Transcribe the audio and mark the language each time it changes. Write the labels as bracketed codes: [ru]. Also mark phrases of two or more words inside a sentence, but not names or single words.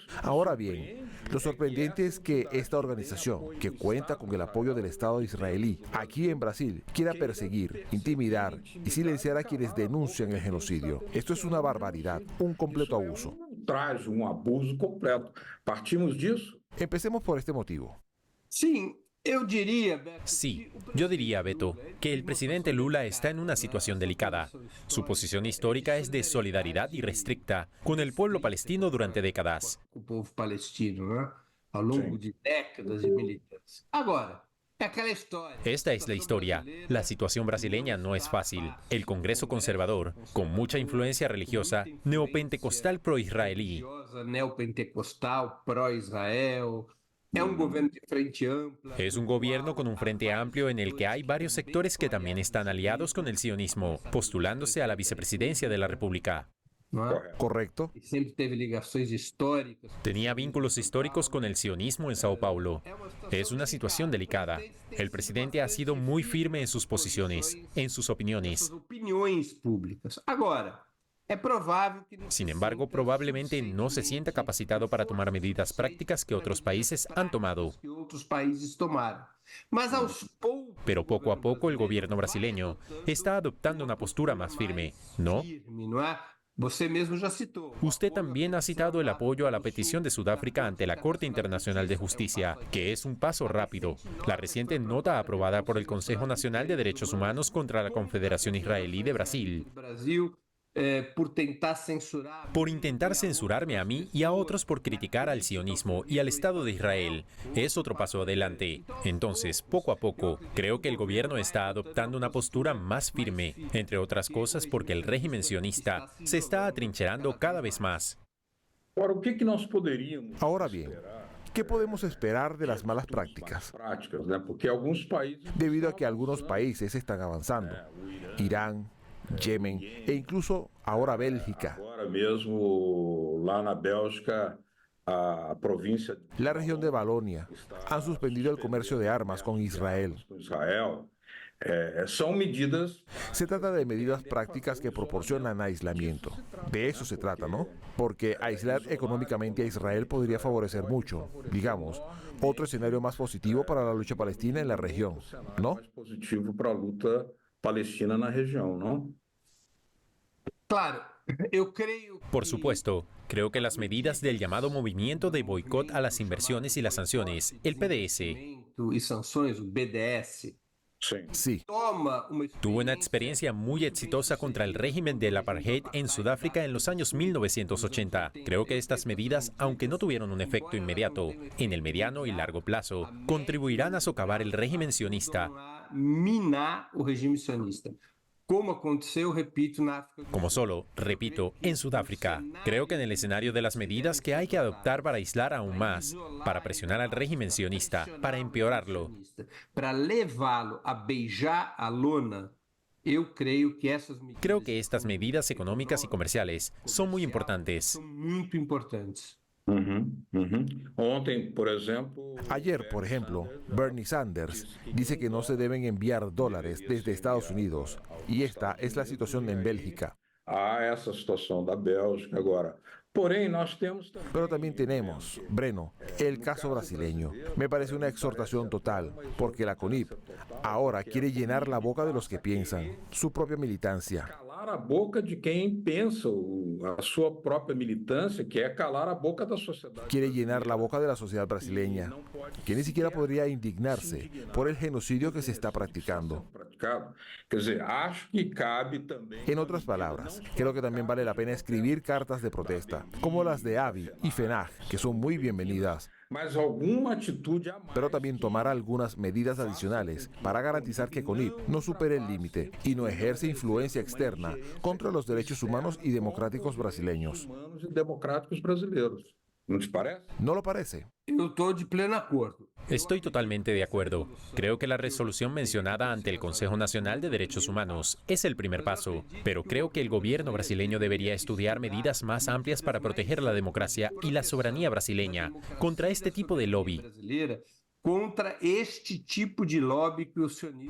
[es] Ahora bien, lo sorprendente es que esta organización, que cuenta con el apoyo del Estado israelí, aquí en Brasil, quiera perseguir, intimidar y silenciar a quienes denuncian el genocidio. Esto es una barbaridad, un completo abuso. ultraje, abuso completo. [pt] Partimos disso? [es] Empecemos por este motivo. [pt] Sim, eu diria, Beto, [es] Sí, yo diría, Beto, que el presidente Lula está en una situación delicada. Su posición histórica es de solidaridad irrestricta con el pueblo palestino durante décadas. [pt] com o povo palestino, né? Ao longo de décadas de militância. Agora, é aquela história. [es] Esta es la historia. La situación brasileña no es fácil. El Congreso conservador, con mucha influencia religiosa, neopentecostal pro-israelí, [pt] Religiosa, neopentecostal, pró-Israel. É um governo de frente ampla. [es] es un gobierno con un frente amplio en el que hay varios sectores que también están aliados con el sionismo, postulándose a la vicepresidencia de la República. [pt] Não é? [es] ¿Correcto? [pt] E sempre teve ligações históricas. [es] Tenía vínculos históricos con el sionismo en Sao Paulo. Es una situación delicada. El presidente ha sido muy firme en sus posiciones, en sus opiniones. [pt] Suas opiniões públicas. Agora, é provável que não [es] Sin embargo, probablemente no se sienta capacitado para tomar medidas prácticas que otros países han tomado. [pt] que outros países tomaram. Mas aos poucos, [es] Pero poco a poco el gobierno brasileño está adoptando una postura más firme, ¿no? [pt] firme, não é? Você mesmo já citou. [es] Usted también ha citado el apoyo a la petición de Sudáfrica ante la Corte Internacional de Justicia, que es un paso rápido. La reciente nota aprobada por el Consejo Nacional de Derechos Humanos contra la Confederación Israelí de Brasil, [pt] Brasil, por tentar censurar. [es] por intentar censurarme a mí y a otros por criticar al sionismo y al Estado de Israel, es otro paso adelante. Entonces, poco a poco, creo que el gobierno está adoptando una postura más firme, entre otras cosas porque el régimen sionista se está atrincherando cada vez más. [pt] Agora, o que nós poderíamos [es] Ahora bien, ¿qué podemos esperar de las malas prácticas? [pt] práticas, né? Porque alguns países [es] Debido a que algunos países están avanzando. Irán, Yemen e incluso ahora Bélgica. [pt] agora mesmo lá na Bélgica, a província [es] La región de Valonia han suspendido el comercio de armas con Israel. [pt] com Israel, são medidas [es] Se trata de medidas prácticas que proporcionan aislamiento. De eso se trata, ¿no? Porque aislar económicamente a Israel podría favorecer mucho, digamos, otro escenario más positivo para la lucha palestina en la región, ¿no? [pt] mais positivo para a luta palestina na região, não? Claro, eu creio. [es] Por supuesto, creo que las medidas del llamado movimiento de boicot a las inversiones y las sanciones, el PDS, [pt] E sanções, o BDS, Sim. [es] Sí, [pt] toma uma [es] tuvo una experiencia muy exitosa contra el régimen del apartheid en Sudáfrica en los años 1980. Creo que estas medidas, aunque no tuvieron un efecto inmediato, en el mediano y largo plazo, contribuirán a socavar el régimen sionista, [pt] a minar o regime sionista. Como aconteceu, repito, na África. [es] como solo, repito, en Sudáfrica. Creo que en el escenario de las medidas que hay que adoptar para aislar aún más, para presionar al régimen sionista, para empeorarlo, [pt] Para levá-lo a beijar a lona, eu creio que essas medidas [es] creo que estas medidas económicas y comerciales son muy importantes. [pt] são muito importantes. Ontem, por exemplo, [es] ayer, por ejemplo, Bernie Sanders dice que no se deben enviar dólares desde Estados Unidos. Y esta es la situación en Bélgica. [pt] há essa situação da Bélgica agora. Porém, nós temos também [es] Pero también tenemos, Breno, el caso brasileño. Me parece una exhortación total, porque la CONIP ahora quiere llenar la boca de los que piensan, su propia militancia. [pt] calar a boca de quem pensa, a sua própria militância, que é calar a boca da sociedade. [es] Quiere llenar la boca de la sociedad brasileña, que ni siquiera podría indignarse por el genocidio que se está practicando. [pt] Praticado. Quer dizer, acho que cabe também. [es] En otras palabras, creo que también vale la pena escribir cartas de protesta, como las de AVI y FENAG, que son muy bienvenidas, [pt] Mas alguma atitude a mais. [es] pero también tomar algunas medidas adicionales para garantizar que CONIP no supere el límite y no ejerce influencia externa contra los derechos humanos y democráticos brasileños. [pt] Humanos e democráticos brasileiros. Não te parece? [es] ¿No lo parece? [pt] Eu estou de pleno acordo. [es] Estoy totalmente de acuerdo. Creo que la resolución mencionada ante el Consejo Nacional de Derechos Humanos es el primer paso, pero creo que el gobierno brasileño debería estudiar medidas más amplias para proteger la democracia y la soberanía brasileña contra este tipo de lobby [pt] Brasileira contra este tipo de lobby que o sionismo